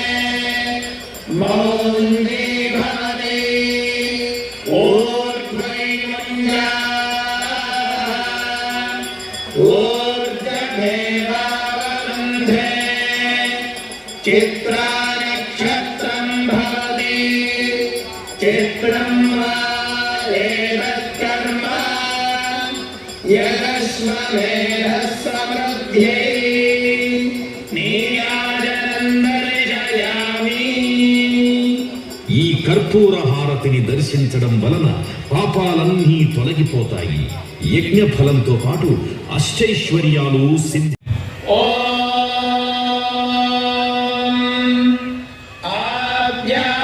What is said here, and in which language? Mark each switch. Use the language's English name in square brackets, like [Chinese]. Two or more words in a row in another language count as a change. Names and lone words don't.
[Sanskrit] मौञ्जी भवति ऊर्ध्वैमुञ्जा ऊर्ध्वमेवावरुन्धे चित्रानक्षत्रं भवति चित्रं वा एतत्कर्म यदश्वमेधः समृद्ध्यै [Telugu] ఈ కర్పూర హారతిని దర్శించడం వలన పాపాలన్నీ తొలగిపోతాయి. యజ్ఞ ఫలంతో పాటు అష్టైశ్వర్యాలు సిద్ధి. ఓం ఆద్య